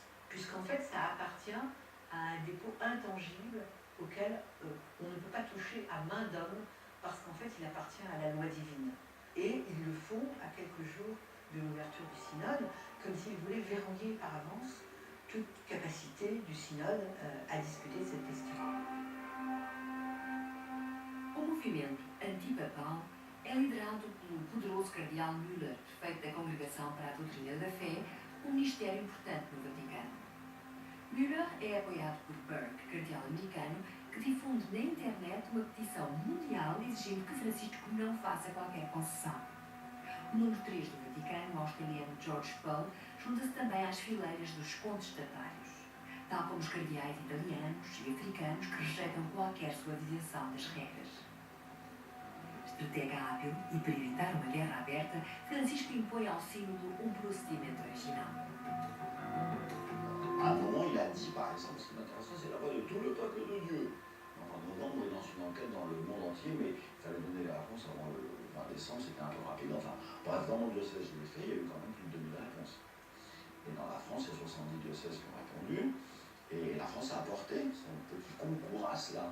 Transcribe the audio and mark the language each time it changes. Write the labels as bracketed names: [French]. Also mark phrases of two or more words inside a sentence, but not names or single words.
[French] Puisqu'en fait, ça appartient à un dépôt intangible auquel on ne peut pas toucher à main d'homme parce qu'en fait, il appartient à la loi divine. Et ils le font à quelques jours de l'ouverture du synode, comme s'ils voulaient verrouiller par avance toute capacité du synode à discuter cette question. [Portuguese] O movimento antipapal é liderado pelo poderoso cardeal Müller, prefeito da Congregação para a Doutrina da Fé, um ministério importante no Vaticano. Müller é apoiado por Burke, cardeal americano, que difunde na internet uma petição mundial exigindo que Francisco não faça qualquer concessão. O número 3 do Vaticano, o australiano George Pell, junta-se também às fileiras dos contestatários, tal como os cardeais italianos e africanos que rejeitam qualquer suavização das regras. Estratega hábil e para evitar uma guerra aberta, Francisco impõe ao sínodo um procedimento original. [French] À un moment, il a dit, par exemple, ce qui m'intéresse, c'est la voix de tout le peuple de Dieu. En novembre, il lance une enquête dans le monde entier, mais il fallait donner la réponse avant le 20 décembre, c'était un peu rapide. Enfin, bref, dans mon diocèse, je l'ai fait, il y a eu quand même plus de 2000 réponses. Et dans la France, il y a 70 diocèses qui ont répondu, et la France a apporté son petit concours à cela.